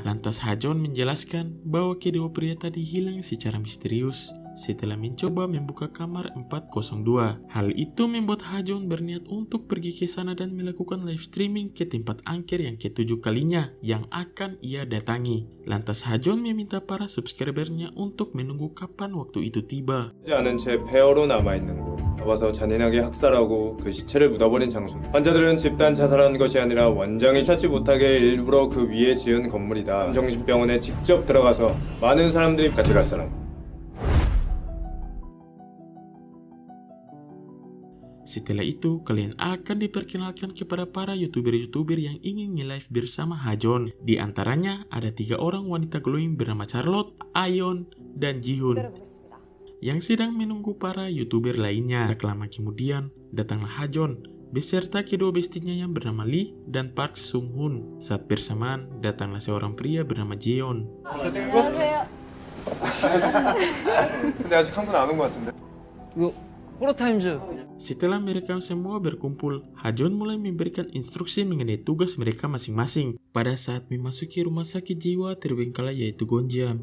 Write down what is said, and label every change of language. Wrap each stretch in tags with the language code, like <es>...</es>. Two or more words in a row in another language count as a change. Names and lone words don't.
<id>Lantas Hajon menjelaskan bahwa kedua pria tadi hilang secara misterius setelah mencoba membuka kamar 402. Hal itu membuat Hajon berniat untuk pergi ke sana dan melakukan</id> <en>live streaming</en> <id>ke tempat angker yang ke-7 kalinya yang akan ia datangi. Lantas Hajon meminta para subscribernya untuk menunggu kapan waktu itu tiba.</id> <ko>않은 채 폐허로 남아있는 곳 잡아서 잔인하게 학살하고 그 시체를 묻어버린 장소입니다. 환자들은 집단 자살한 것이 아니라 원장이 찾지 못하게 일부러 그 위에 지은 건물이다. 정신병원에 직접 들어가서 많은 사람들이 같이 갈 사람.</ko> <id>Setelah itu, kalian akan diperkenalkan kepada para YouTuber-YouTuber yang ingin nge-live bersama Hajon. Di antaranya, ada 3 orang wanita glowing bernama Charlotte, Ayon, dan Jihoon yang sedang menunggu para YouTuber lainnya. Tak lama kemudian, datanglah Hajon beserta kedua bestinya yang bernama Lee dan Park Sung Hoon. Saat bersamaan, datanglah seorang pria bernama Jeon.</id> <ko>안녕하세요. 근데 아직 한 분 안 온 것 같은데? 이거 호러타임즈.</ko> <id>Setelah mereka semua berkumpul, Hajon mulai memberikan instruksi mengenai tugas mereka masing-masing pada saat memasuki rumah sakit jiwa terbengkalai yaitu Gonjiam.</id>